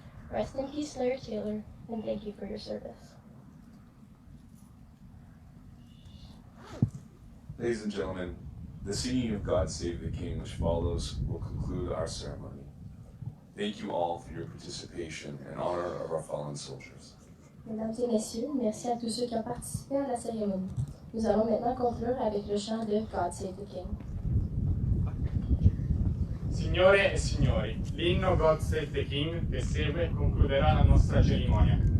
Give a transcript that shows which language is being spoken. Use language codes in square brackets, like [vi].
[en] Rest in peace, Larry Taylor, and thank you for your service. Ladies and gentlemen, the singing of God Save the King, which follows, will conclude our ceremony. Thank you all for your participation in honor of our fallen soldiers. [fr] Mesdames et messieurs, merci à tous ceux qui ont participé à la cérémonie. Nous allons maintenant conclure avec le chant de God Save the King. [it] Signore e signori, l'inno God Save the King che segue concluderà la nostra cerimonia.